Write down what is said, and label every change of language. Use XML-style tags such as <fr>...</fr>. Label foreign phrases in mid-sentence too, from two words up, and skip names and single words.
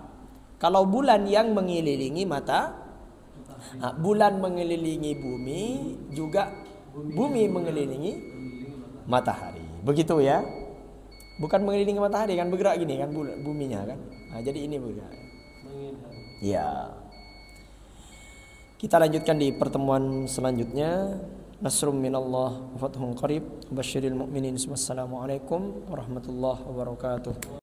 <id>Kalau bulan yang mengelilingi bulan mengelilingi bumi, juga bumi mengelilingi matahari. Begitu ya. Bukan mengelilingi matahari kan, bergerak gini kan buminya kan. Nah, jadi ini bergerak. Ya. Kita lanjutkan di pertemuan selanjutnya.</id> <ar>نصر من الله وفتح قريب. بشر المؤمنين. السلام عليكم ورحمة الله وبركاته.</ar>